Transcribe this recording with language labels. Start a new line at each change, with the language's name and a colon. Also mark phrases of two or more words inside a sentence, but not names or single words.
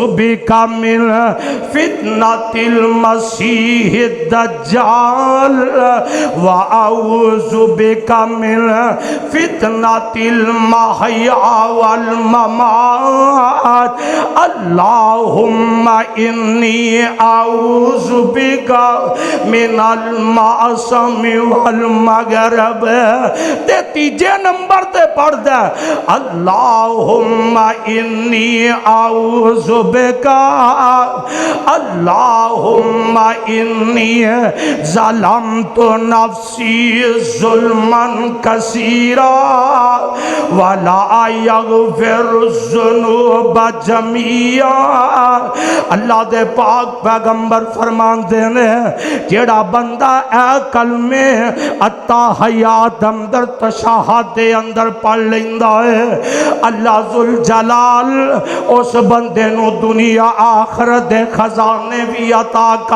Arabic: بِكَ مِنْ فِتْنَةِ الْمَسِيحِ الدَّجَّالِ وَأَعُوذُ بِكَ مِنْ فِتْنَةِ الْمَحْيَا وَالْمَمَاتِ اللہم انی اعوذ بک من المعصم والمغرب۔
Punjabi: تے تیجے نمبر تے پڑھ دے
Arabic: اللہم انی اعوذ بک اللہم انی ظلمت نفسی ظلما کثیرا ولا یغفر الذنوب جمیعا۔
Punjabi: اللہ دے پاک پیغمبر فرمان دینے جیڑا بندہ اے کلمے التحیات اندر تشہد دے اندر پڑھ لیندہ ہے اللہ ذوالجلال اس بندے نو دنیا آخرت دے خزانے بھی عطا کر